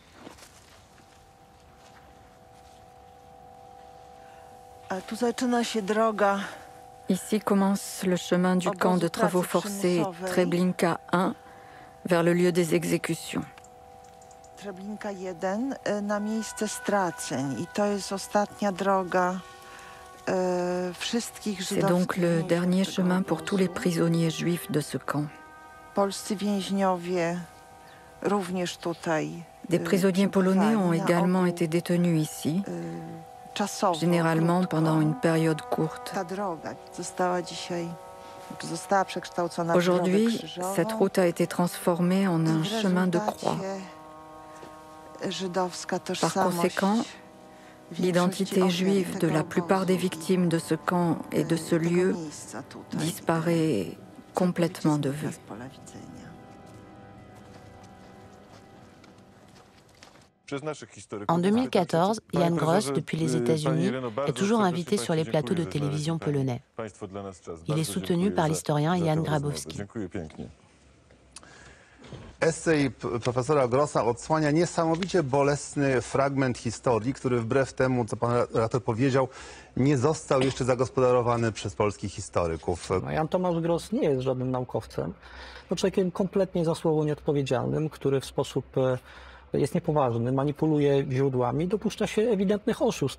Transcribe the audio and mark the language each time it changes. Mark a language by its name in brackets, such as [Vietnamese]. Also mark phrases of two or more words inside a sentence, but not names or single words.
[French] Ici commence le chemin du camp de travaux forcés Treblinka 1 vers le lieu des exécutions. [Polish] Treblinka 1 na miejsce straceń i to jest ostatnia droga wszystkich żydowskich. [French] C'est donc le dernier chemin pour tous les prisonniers juifs de ce camp. [Polish] Polscy więźniowie również tutaj. [French] Des prisonniers polonais ont également été détenus ici, généralement pendant une période courte. Aujourd'hui, cette route a été transformée en un chemin de croix. Par conséquent, l'identité juive de la plupart des victimes de ce camp et de ce lieu disparaît complètement de vue. En 2014, Jan Gross, depuis les États-Unis, est toujours invité sur les plateaux de télévision polonais. Il est soutenu par l'historien Jan Grabowski. [Polish] Esej profesora Grossa odsłania niesamowicie bolesny fragment historii, który wbrew temu, co pan redaktor powiedział, nie został jeszcze zagospodarowany przez polskich historyków. Jan Tomasz Gross nie jest żadnym naukowcem. To człowiekiem kompletnie za słowo nieodpowiedzialnym, który w sposób jest niepoważny, manipuluje źródłami, dopuszcza się ewidentnych oszustw.